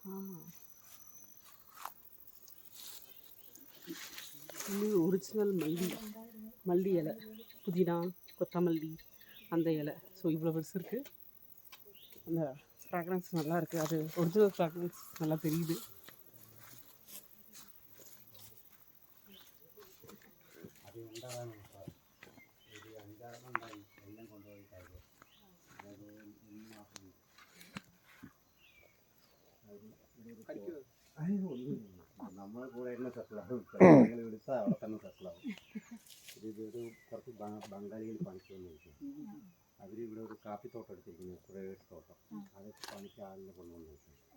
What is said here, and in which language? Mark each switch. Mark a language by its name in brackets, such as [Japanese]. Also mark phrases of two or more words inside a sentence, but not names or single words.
[Tamil] ஒரிஜினல் மல்லி இலை, புதினா, கொத்தமல்லி, அந்த இலை. ஸோ இவ்வளோ பெருசு இருக்குது. அந்த ஃப்ராக்ரன்ஸ் நல்லா இருக்குது. அது [English] original fragrance [Tamil] நல்லா தெரியுது. [Malayalam] അതാണ് ഒരു 5-6 ഉണ്ടായി എല്ലാം കൊണ്ടുപോയിട്ടായിരുന്നു അത് 1 മാസം നമ്മൾ കൂടെ തന്നെ സെറ്റിലാവും നിങ്ങൾ വിളിച്ചാൽ അവിടെ തന്നെ സെറ്റിലാവും ഇതൊരു കുറച്ച് ബംഗാളികൾ പണിക്ക് വന്നിരിക്കും അവർ ഇവിടെ ഒരു കാപ്പിത്തോട്ടം എടുത്തിരിക്കുന്നു പ്രൈവറ്റ് തോട്ടം അതൊക്കെ പണിക്ക് ആളിനെ കൊണ്ടുവന്നിരിക്കും